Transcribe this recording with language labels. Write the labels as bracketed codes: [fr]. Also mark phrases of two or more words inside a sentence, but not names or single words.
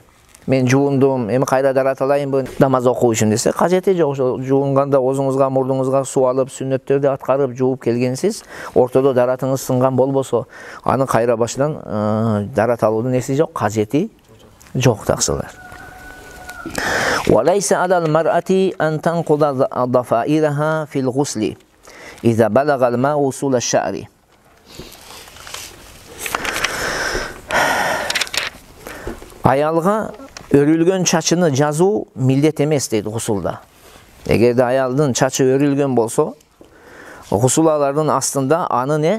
[ky] Мен жуундум, эми кайра дарат алайынбы намаз окуу үчүн десе, кажети жок. Ошо жуунганда оозуңузга, мурдуңузга суу алып, сүннөттөрдү аткарып жууп келгенсиз, ортодо даратыңыз сынган болбосо, аны кайра башынан дарат алуудун неси жок, кажети жок таксылар. [ar] وليس على المرأة أن تنقض ضفائرها في الغسل إذا بلغ الماء أصول الشعر. [ky] Аялга өрүлгөн чачыны жазуу милдет эмес дейт гусулда. Эгерде аялдын чачы өрүлгөн болсо, гусулалардын астында аны не?